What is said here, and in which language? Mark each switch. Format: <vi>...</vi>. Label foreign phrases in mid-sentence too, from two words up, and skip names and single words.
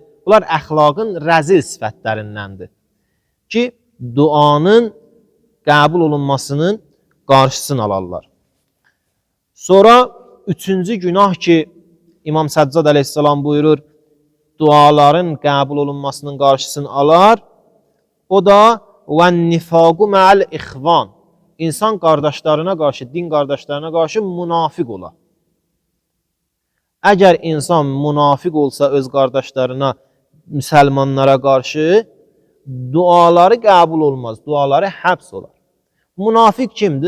<az>Bunlar əxlaqın rəzil sifətlərindəndir ki, duanın qəbul olunmasının qarşısını alarlar. Sonra üçüncü günah ki, İmam Səccad əleyhissalam buyurur, duaların qəbul olunmasının qarşısını alar, o da</az> <ar>وَالنِّفَاقُ مَعَ الْإِخْوَانِ.</ar> <az>İnsan qardaşlarına qarşı, din qardaşlarına qarşı münafiq ola. Əgər insan münafiq olsa öz qardaşlarına, müsəlmanlara qarşı, duaları qəbul olmaz, duaları həbs olar. Münafiq kimdir?</az>